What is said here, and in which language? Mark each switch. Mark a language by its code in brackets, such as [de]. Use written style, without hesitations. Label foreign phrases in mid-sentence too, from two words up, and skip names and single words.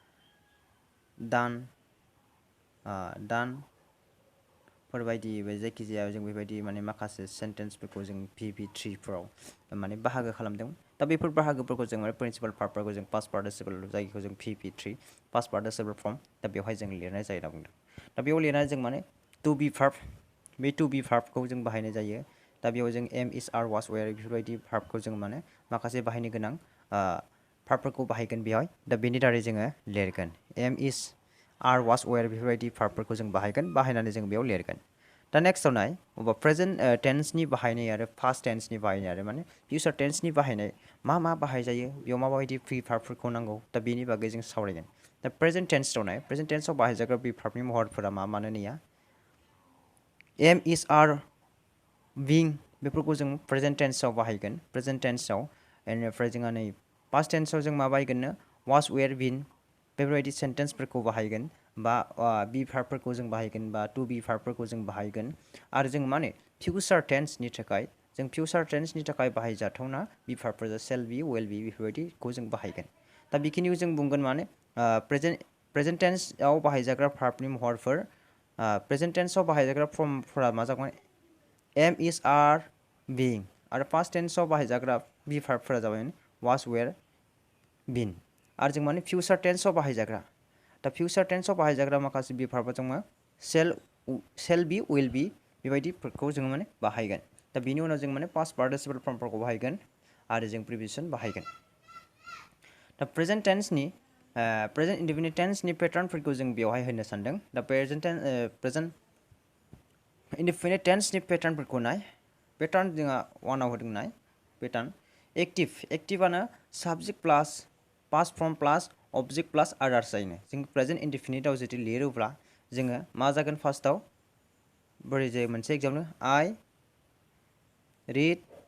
[brx] दान फोरबायदि जायखिजाया जों बेबायदि माने माखासे सेन्टेन्सफोरखौ जों PV3 फोराव माने बाहागो खालामदों दा बेफोर बाहागोफोरखौ जों माने [en] principal verb-फोरखौ [brx] जों [en] past participle [brx] जायखौ जों PV3 [en] past participle form [brx] दा बेवहाय जों लिरनाय जायो होनना बुंदों दा बेयाव लिरनानै जों माने [en] to be verb [brx] बे [en] to be verb-खौ [brx] जों बाहायनाय जायो दा बेयाव जों [en] am is are was were [brx] बेफोरबायदि भार्बखौ जों माने माखासे बाहायनो गोनां भार्बफोरखौ बाहायगोन बेवहाय दा बेनि दारै जोङो लिरगोन [en] am is are was were [brx] बेफोरबायदि भार्बफोरखौ जों बाहायनानै जों बेयाव लिरगोन दा नेक्स्टआव नाय अबा [en] present tense-नि [brx] बाहायनाय आरो [en] past tense-नि [brx] बाहायनाय आरो माने [en] future tense-नि [brx] बाहायनाय मा बाहायजायो बेयाव माबायदि [en] free verb-फोरखौ [brx] नांगौ दा बेनि बागै जों सावरायगोन दा [en] present tense-आव [brx] नाय [en] present tense-आव [brx] बाहायजाग्रा [en] free verb-नि [brx] महरफोरा मानो नैया [en] am is are being [brx] बेफोरखौ जों [en] present tense-आव [brx] बाहायगोन [en] present tense-आव [brx] बेनिफ्राय जोंहा नै [en] past tense-आव [brx] जों मा बाहायगोननो [en] was were been [brx] बेफोरबायदि सेन्टेन्सफोरखौ बाहायगोन बा [en] be verb-फोरखौ [brx] जों बाहायगोन बा [en] to be verb-फोरखौ [brx] जों बाहायगोन आरो जों माने [en] future tense-नि [brx] थाखाय बाहायजाथावना [en] be verb-फोर shall be well be [brx] बेफोरबायदिखौ जों बाहायगोन दा बेखिनियाव जों बुंगोन माने [en] present tense-आव [brx] बाहायजाग्रा भार्बनि महरफोर [en] present tense-आव [brx] बाहायजाग्रा फर्मफोरा मा जागोन [en] am is are being [brx] आरो [en] past tense-आव [brx] बाहायजाग्रा [en] be verb-फोरा [brx] जाबाय [en] was were been [brx] आरो जों माने [en] future tense-आव [brx] बाहायजाग्रा दा [en] future tense-आव [brx] बाहायजाग्रा माखासे [en] be verb-फोर [brx] दङ [en] shall be will be [brx] बेबायदिफोरखौ जोङो माने बाहायगोन दा बिनि उनाव जों माने [en] past participle form-फोरखौ [brx] बाहायगोन आरो जों प्रिपोजिशन बाहायगोन दा [en] present indefinite tense-नि pattern-फोरखौ [brx] जों बेवहाय होनो सानदों दा [en] present indefinite tense-नि pattern-फोरखौ [brx] नाय पेटार्न जोंहा वानाव होदों नाय पेटार्न एक्टिभानो [en] subject plus past form plus object plus others [brx] जायो जों [en] present indefinite-आव [brx] जुदि लिरोब्ला जोङो मा जागोन फार्स्टआव बोरै जायो मोनसे [en] example I read